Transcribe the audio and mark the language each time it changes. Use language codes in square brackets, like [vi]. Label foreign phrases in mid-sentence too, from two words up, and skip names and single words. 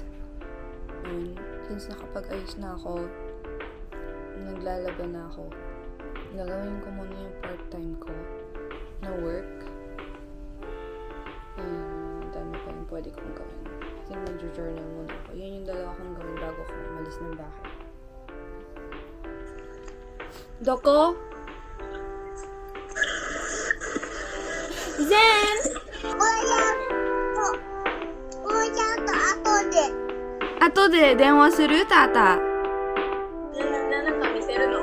[tl] And, since nakapag-ayos na ako, naglalaba na ako, gagawin ko muna yung part-time ko na work. And, dami pa yung pwede kong gawin. [en] I think [tl] mag-journal muna ako. Yan yung dalawa kong gawin bago ko umalis ng bahay. Doko? Zen! [ja] 後で電話するタタ。なんか見せるの？